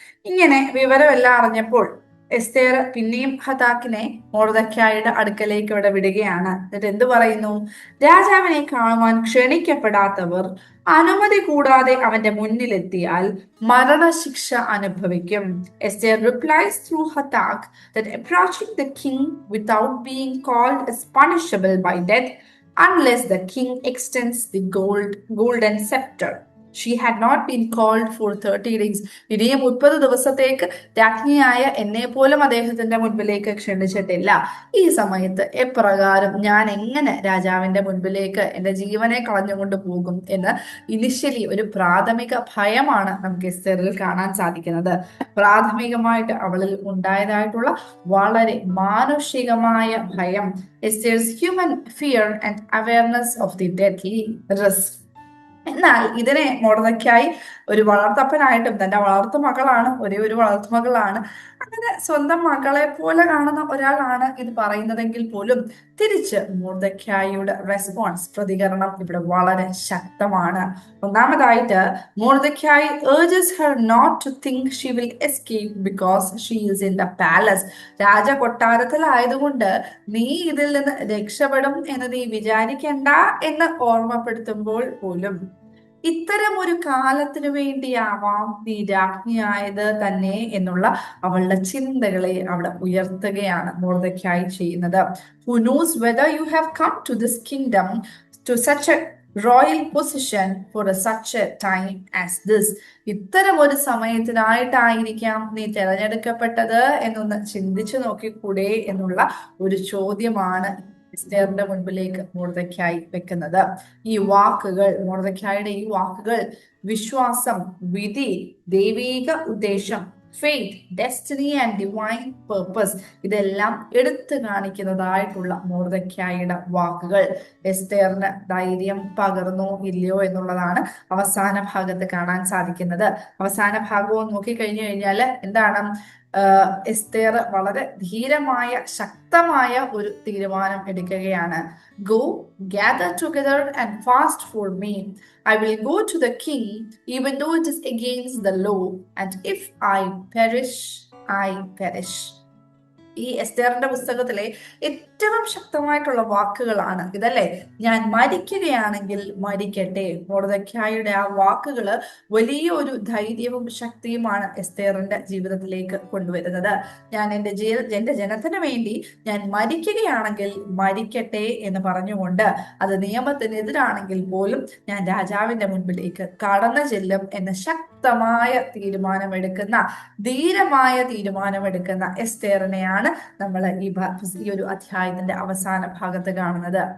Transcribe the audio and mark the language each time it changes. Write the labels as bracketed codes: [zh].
[ml] ഇങ്ങനെ വിവരമെല്ലാം അറിഞ്ഞപ്പോൾ എസ്തേർ പിന്നെയും ഹതാക്കിനെ മോർദെഖായിയുടെ അടുക്കലേക്ക് ഇവിടെ വിടുകയാണ്. എന്നിട്ട് എന്ത് പറയുന്നു? രാജാവിനെ കാണുവാൻ ക്ഷണിക്കപ്പെടാത്തവർ അനുമതി കൂടാതെ അവന്റെ മുന്നിലെത്തിയാൽ മരണശിക്ഷ അനുഭവിക്കും. [en] Esther replies through Hatak that approaching the king without being called is punishable by death unless the king extends the golden scepter. She had not been called for 30 days. [ml] ഇനിയും 30 ദിവസത്തേക്ക് രാജ്ഞിയായ എന്നെ പോലും അദ്ദേഹത്തിന്റെ മുൻപിലേക്ക് ക്ഷണിച്ചിട്ടില്ല. ഈ സമയത്ത് എപ്രകാരം ഞാൻ എങ്ങനെ രാജാവിന്റെ മുൻപിലേക്ക് എന്റെ ജീവനെ കളഞ്ഞുകൊണ്ട് പോകും എന്ന് ഇനിഷ്യലി ഒരു പ്രാഥമിക ഭയമാണ് നമുക്ക് എസ്തേറിൽ കാണാൻ സാധിക്കുന്നത്. പ്രാഥമികമായിട്ട് അവളിൽ ഉണ്ടായതായിട്ടുള്ള വളരെ മാനുഷികമായ ഭയം, [en] Esther's human fear and awareness of the deadly risk. [ml] എന്നാൽ ഇതിനെ മോർദെഖായി ഒരു വളർത്തപ്പനായിട്ടും, തന്റെ വളർത്തു മകളാണ്, ഒരേ ഒരു വളർത്തു മകളാണ്, അങ്ങനെ സ്വന്തം മകളെ പോലെ കാണുന്ന ഒരാളാണ് ഇത് പറയുന്നതെങ്കിൽ പോലും തിരിച്ച് മോർദെഖായിയുടെ റെസ്പോൺസ്, പ്രതികരണം ഇവിടെ വളരെ ശക്തമാണ്. ഒന്നാമതായിട്ട് [en] Mordecai urges her not to think she will escape because she is in the palace. [ml] രാജകൊട്ടാരത്തിലായതുകൊണ്ട് നീ ഇതിൽ നിന്ന് രക്ഷപ്പെടും എന്ന് നീ വിചാരിക്കണ്ട എന്ന് ഓർമ്മപ്പെടുത്തുമ്പോൾ പോലും ഇത്തരം ഒരു കാലത്തിനു വേണ്ടിയാവാം നീ രാജ്ഞിയായത് തന്നെ എന്നുള്ള അവളുടെ ചിന്തകളെ അവിടെ ഉയർത്തുകയാണ് മോർദെഖായി ചെയ്യുന്നത്. [en] Who knows whether you have come to this kingdom to such a royal position for such a time as this. [ml] ഇത്തരം ഒരു സമയത്തിനായിട്ടായിരിക്കാം നീ തിരഞ്ഞെടുക്കപ്പെട്ടത് എന്നൊന്ന് ചിന്തിച്ചു നോക്കിക്കൂടെ എന്നുള്ള ഒരു ചോദ്യമാണ് എസ്തേറിന്റെ മുൻപിലേക്ക് മോർദെഖായി വെക്കുന്നത്. ഈ വാക്കുകൾ, മോർദെഖായിയുടെ ഈ വാക്കുകൾ വിശ്വാസം, വിധി, ദൈവീക ഉദ്ദേശം, [en] faith, destiny and divine purpose [ml] ഇതെല്ലാം എടുത്തു കാണിക്കുന്നതായിട്ടുള്ള മോർദെഖായിയുടെ വാക്കുകൾ എസ്തേറിന് ധൈര്യം പകർന്നോ ഇല്ലയോ എന്നുള്ളതാണ് അവസാന ഭാഗത്ത് കാണാൻ സാധിക്കുന്നത്. അവസാന ഭാഗവും നോക്കിക്കഴിഞ്ഞു കഴിഞ്ഞാൽ എന്താണ്? എസ്തേർ വളരെ ധീരമായ ശക്തമായ ഒരു തീരുമാനം എടുക്കുകയാണ്. [en] Go, gather together and fast for me. I will go to the king even though it is against the law, and if I perish, I perish. [ml] ഈ എസ്തേറിന്റെ പുസ്തകത്തിലെ ഏറ്റവും ശക്തമായിട്ടുള്ള വാക്കുകളാണ് ഇതല്ലേ. ഞാൻ മരിക്കുകയാണെങ്കിൽ മരിക്കട്ടെ. മോർദെഖായിയുടെ ആ വാക്കുകള് വലിയ ഒരു ധൈര്യവും ശക്തിയുമാണ് എസ്തേറിന്റെ ജീവിതത്തിലേക്ക് കൊണ്ടുവരുന്നത്. ഞാൻ എന്റെ ജനത്തിന് വേണ്ടി ഞാൻ മരിക്കുകയാണെങ്കിൽ മരിക്കട്ടെ എന്ന് പറഞ്ഞുകൊണ്ട്, അത് നിയമത്തിനെതിരാണെങ്കിൽ പോലും ഞാൻ രാജാവിന്റെ മുൻപിലേക്ക് കടന്നു ചെല്ലും എന്ന ശക്തമായ തീരുമാനമെടുക്കുന്ന, ധീരമായ തീരുമാനമെടുക്കുന്ന എസ്തേറിനെയാണ് നമ്മൾ ഈ ഒരു അധ്യായത്തിന്റെ അവസാന ഭാഗത്ത് കാണുന്നത്.